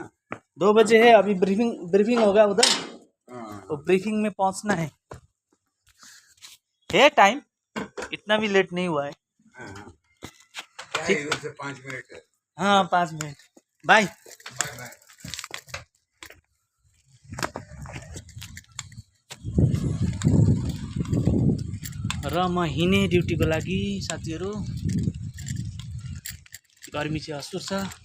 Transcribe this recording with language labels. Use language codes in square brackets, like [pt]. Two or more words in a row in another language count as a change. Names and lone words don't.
[hi] 2 बजे है। अभी ब्रीफिंग होगा उधर। तो ब्रीफिंग में पहुंचना है टाइम। इतना भी लेट नहीं हुआ है। ठीक, 5 मिनट है। हाँ, 5 मिनट। बाय बाय बाय। [ne] र म हिँडेँ ड्युटीको लागि साथीहरू। गर्मी चाहिँ असुर छ।